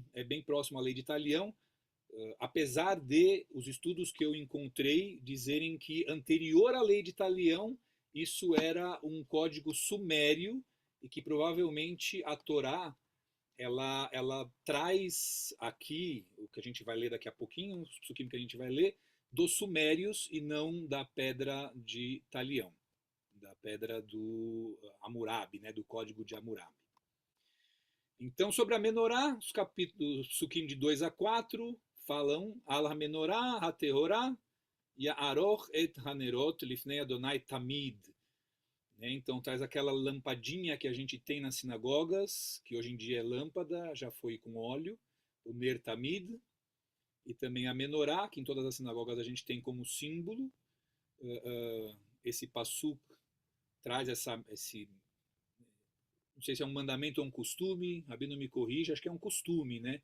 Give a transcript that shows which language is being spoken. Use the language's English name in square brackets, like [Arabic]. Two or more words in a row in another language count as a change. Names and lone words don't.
[Portuguese] É bem próximo à lei de Talião, apesar de os estudos que eu encontrei dizerem que anterior à lei de Talião isso era um código sumério e que provavelmente a Torá ela traz aqui, o que a gente vai ler daqui a pouquinho, os psukim que a gente vai ler, dos sumérios e não da pedra de Talião, da pedra do Hammurabi, né, do código de Hammurabi. Então, sobre a Menorá, os capítulos psukim de 2 a 4 falam [Hebrew] על המנורה, הטהורה, יערוך את הנרות לפני אדוני תמיד. [Portuguese] Então traz aquela lampadinha que a gente tem nas sinagogas, que hoje em dia é lâmpada, já foi com óleo, o Ner Tamid, e também a Menorá, que em todas as sinagogas a gente tem como símbolo. Esse passuk traz esse, não sei se é um mandamento ou um costume, Rabino me corrija, acho que é um costume, né?